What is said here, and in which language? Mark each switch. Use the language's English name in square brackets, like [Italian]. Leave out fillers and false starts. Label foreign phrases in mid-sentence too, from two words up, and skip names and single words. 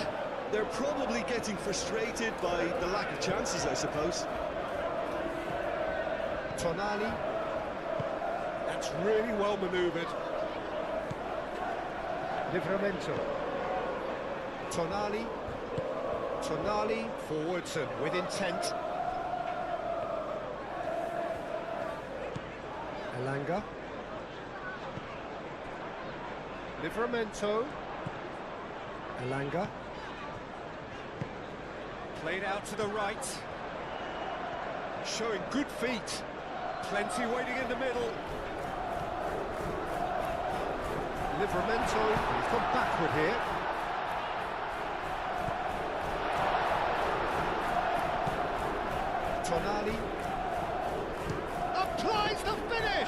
[English] They're probably getting frustrated by the lack of chances, I suppose. Tonali. That's really well manoeuvred. Livramento. Tonali. Tonali forwards and with intent. Elanga. Livramento. Elanga. Played out to the right. Showing good feet. Plenty waiting in the middle. Livramento, he's gone backward here. Tonali applies the finish!